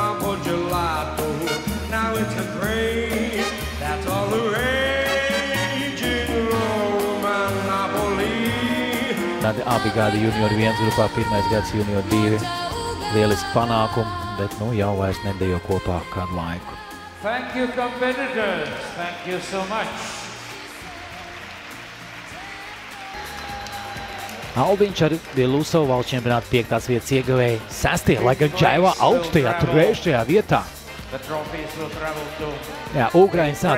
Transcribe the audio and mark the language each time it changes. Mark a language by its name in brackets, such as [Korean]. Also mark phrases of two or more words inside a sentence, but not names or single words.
[Latvian] Tādi abi gadi junior 1 grupā, pirmais gads junior 2. Lieliski panākumi, bet nu jau vairs nedejo kopā kādu laiku. [English] Thank you, competitors. Thank you so much. [Latvian] Albiņš ar Belūsovu valsts čempionāta 5. vietas ieguvēja 6. lai gan Džaivā augstajā 3. vietā. [English] The trophies will travel to [Latvian] Jā, Ukraiņas